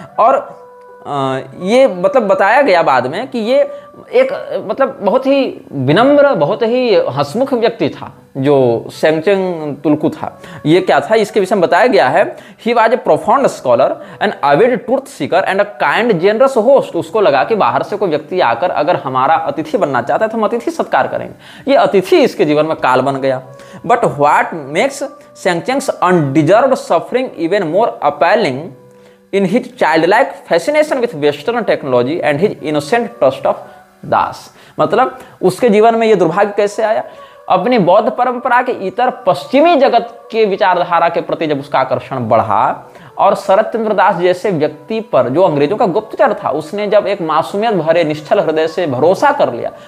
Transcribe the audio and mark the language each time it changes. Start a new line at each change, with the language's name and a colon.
Hindi: और ये मतलब बताया गया बाद में कि ये एक मतलब बहुत ही विनम्र, बहुत ही हंसमुख व्यक्ति था जो सेंगचेन तुलकू था। ये क्या था, इसके विषय में बताया गया है,
English: He was a profound scholar and avid truth seeker and a kind generous host.
Hindi: उसको लगा कि बाहर से कोई व्यक्ति आकर अगर हमारा अतिथि बनना चाहता है तो हम अतिथि सत्कार करेंगे। ये अतिथि इसके जीवन में काल बन गया।
English: But what makes Sengchen's undeserved suffering even more appealing in his childlike fascination with Western technology and his innocent trust of Das.
Hindi: मतलब उसके जीवन में यह दुर्भाग्य कैसे आया? अपनी बौद्ध परंपरा के इतर पश्चिमी जगत के विचारधारा के प्रति जब उसका आकर्षण बढ़ा और शरद चंद्र दास जैसे व्यक्ति पर, जो अंग्रेजों का गुप्तचर था, उसने जब एक मासूमियत भरे निश्चल हृदय से भरोसा कर लिया,